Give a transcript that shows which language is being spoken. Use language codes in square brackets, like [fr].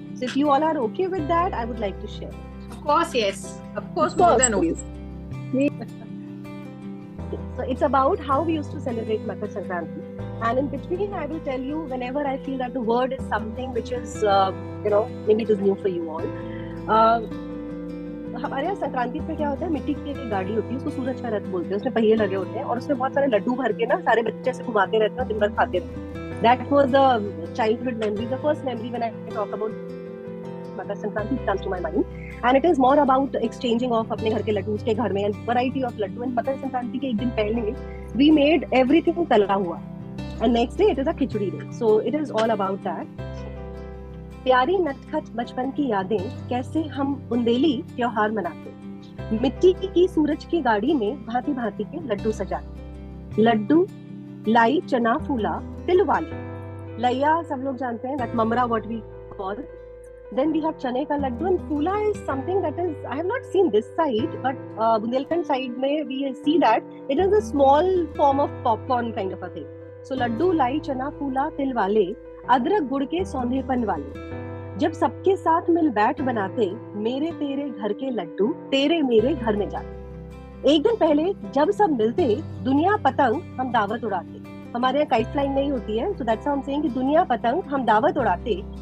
[en] So if you all are okay with that, I would like to share. Of course, yes. Of course, more than okay. So it's about how we used to celebrate Makar Sankranti. And in between, I will tell you whenever I feel that the word is something which is, maybe it is new for you all. [hi] हमारे यहाँ संक्रांति पे क्या होता है, मिट्टी की एक गाड़ी होती है, उसको सूरज का रथ बोलते हैं, उसमें पहिए लगे होते हैं और उसमें बहुत सारे लड्डू भर के ना सारे बच्चे से घुमाते रहते हैं, दिन भर खाते रहते हैं. [en] That was the childhood memory, the first memory when I talk about Makar Sankranti comes to my mind, and it is more about exchanging of [hi] अपने घर के लड्डू उसके घर में, [en] and variety of laddu. And [hi] Makar Sankranti के एक दिन पहले [en] we made everything [hi] तला हुआ, [en] and next day it is a khichdi day, so it is all about that. [hi] प्यारी नटखट बचपन की यादें, कैसे हम बुंदेली त्योहार मनाते, मिट्टी की सूरज की गाड़ी में भांति भांति के लड्डू सजाते, लड्डू लाई चना फूला तिल वाले, लैया सब लोग जानते हैं, [en] that mamra what we call. Then we have chane ka laddu, and fula is something that is, I have not seen this side, but Bundelkhand side में we see that it is a small form of popcorn kind of a thing. [hi] So Laddu लाई चना फूला तिल वाले, अदरक गुड़ के सौंधेपन वाले, जब सबके साथ मिल बैठ बनाते, मेरे तेरे घर के लड्डू तेरे मेरे घर में जाते. एक दिन पहले जब सब मिलते, दुनिया पतंग हम दावत उड़ाते. हमारे यहाँ काइट फ्लाइंग नहीं होती है, [en] so that's how I'm saying [hi] कि दुनिया पतंग हम दावत उड़ाते.